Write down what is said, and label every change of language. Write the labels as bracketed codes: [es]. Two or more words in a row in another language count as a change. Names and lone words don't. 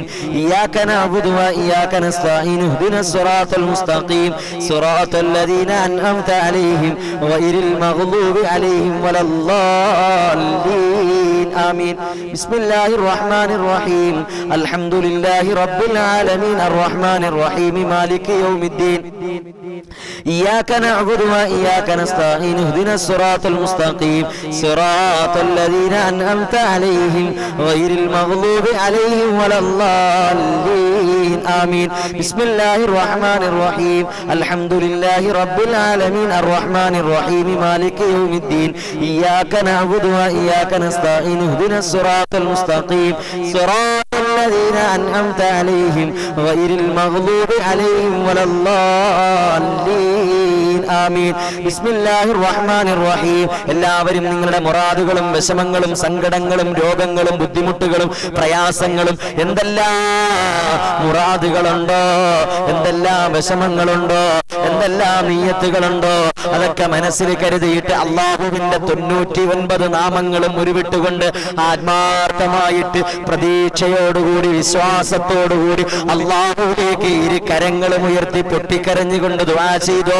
[ar] إياك نعبد وإياك نستعين اهدنا الصراط المستقيم. صراط الذين أنعمت عليهم غير المغضوب عليهم ولا الضالين. آمين. بسم الله الرحمن الرحيم. الحمد لله رب العالمين الرحمن الرحيم مالك يوم الدين. إياك نعبد وإياك نستعين اهدنا الصراط المستقيم صراط الذين أنعمت عليهم غير المغضوب عليهم ولا الضالين آمين. بسم الله الرحمن الرحيم. الحمد لله رب العالمين الرحمن الرحيم مالك يوم الدين. إياك نعبد وإياك نستعين اهدنا الصراط المستقيم صراط الذين أنعمت عليهم غير المغضوب عليهم ولا الضالين آمين. بسم الله الرحمن الرحيم. [ml] എല്ലാവരും നിങ്ങളുടെ മുറാദുകളും വിഷമങ്ങളും സങ്കടങ്ങളും രോഗങ്ങളും ബുദ്ധിമുട്ടുകളും പ്രയാസങ്ങളും എന്തെല്ലാം മുറാദുകളുണ്ടോ, എന്തെല്ലാം വിഷമങ്ങളുണ്ടോ, എന്തെല്ലാം നിയ്യത്തുകളുണ്ടോ അതൊക്കെ മനസ്സിൽ കരുതിയിട്ട് അല്ലാഹുവിന്റെ 99 നാമങ്ങളും ഉരുവിട്ടുകൊണ്ട് ആത്മാർത്ഥമായിട്ട് പ്രതീക്ഷയോടുകൂടി വിശ്വാസത്തോടുകൂടി അല്ലാഹുവിലേക്ക് ഇരു കരങ്ങളും ഉയർത്തി പൊട്ടിക്കരഞ്ഞുകൊണ്ട് ദുആ ചെയ്തോ.